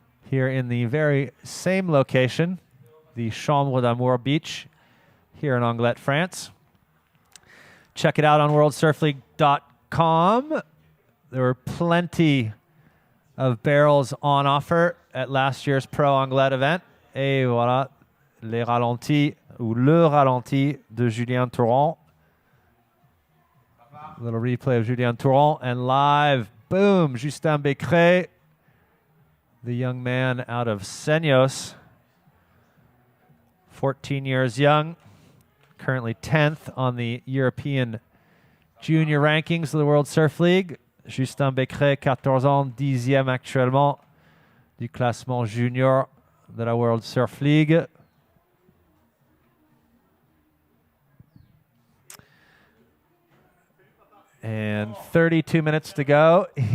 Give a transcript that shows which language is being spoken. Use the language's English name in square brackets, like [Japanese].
[English] here in the very same location, the Chambre d'Amour Beach here in Anglet, France. Check it out on worldsurfleague.com. There were plenty of barrels on offer at last year's Pro Anglet event. [French] Et voilà, les ralentis, ou le ralenti de Julien Touron. [English] A little replay of Julien Touron. And live, boom, Justin Becré, the young man out of Senyos. 14 years young, currently 10th on the European junior rankings of the World Surf League. [French] Justin Becré, 14 ans, 10e actuellement du classement junior de la World Surf League. [English] And 32 minutes to go.